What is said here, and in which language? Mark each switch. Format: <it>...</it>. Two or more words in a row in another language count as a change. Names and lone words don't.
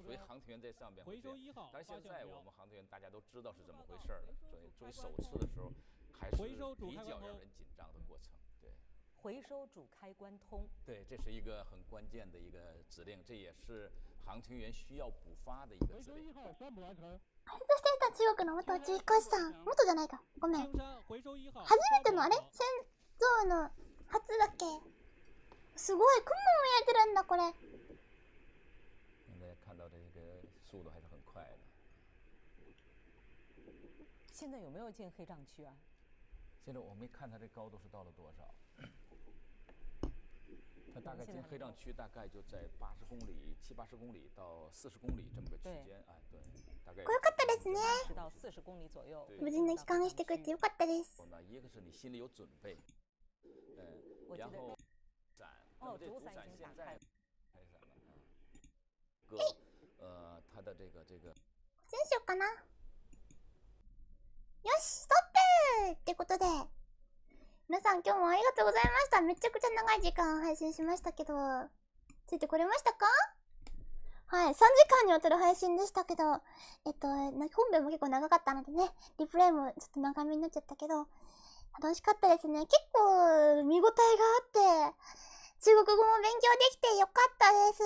<zh>所以航天员在上边会这样。但是现在我们航天员大家都知道是怎么回事了，所以作为首次的时候，还是比较让人紧张的过程。对，回收主开关通。对，这是一个很关键的一个指令，这也是航天员需要补发的一个指令。</zh> <ja>あれとしていた中国の元宇宙飛行士さん、元じゃないか、ごめん。初めてのあれ戦争の初だっけ。すごい、雲も見えてるんだこれ。</ja> <zh>现在看到这个速度还是很快的。现在有没有进黑障区啊？现在我没看它这高度是到了多少。它大概进黑障区，大概就在80公里、70-80公里到40公里这么个区间，哎，对，大概。</zh> <ja>これ良かったですね。</ja> <zh>到40公里左右。</zh> <ja>無事に帰還してくれてよかったです。</ja> <zh>一个是你心里有准备，然后伞，那么这主伞现在开伞了，它的这个。</zh> <ja>先しようかな。皆さん今日もありがとうございました。めちゃくちゃ長い時間配信しましたけど、ついてこれましたか？はい、3時間にわたる配信でしたけど、本編も結構長かったのでね、リプレイもちょっと長めになっちゃったけど、楽しかったですね。結構見応えがあって、中国語も勉強できてよかったです。</ja>